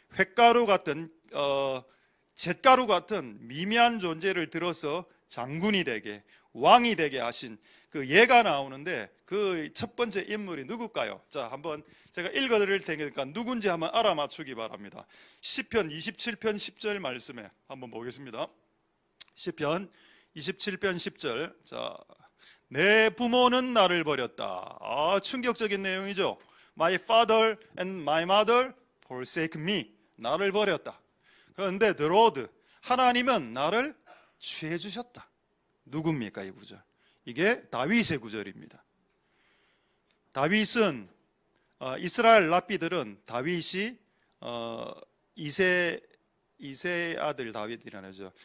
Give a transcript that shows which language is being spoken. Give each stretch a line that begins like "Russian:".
Korean: 횟가루 같은 잿가루 같은 미미한 존재를 들어서 장군이 되게, 왕이 되게 하신 그 예가 나오는데 그 첫 번째 인물이 누굴까요? 자, 한번 제가 읽어드릴 테니까 누군지 한번 알아맞추기 바랍니다. 시편 27편 10절 말씀에 한번 보겠습니다. 시편 27편 10절. 자, 내 부모는 나를 버렸다. 충격적인 내용이죠.
English: My father and my mother forsake me.
Korean: 나를 버렸다. 그런데
English: the Lord,
Korean: 하나님은 나를 취해 주셨다. 누굽니까 이 구절? 이게 다윗의 구절입니다. 다윗은 이스라엘 랍비들은 다윗이 이세 아들 다윗이라죠.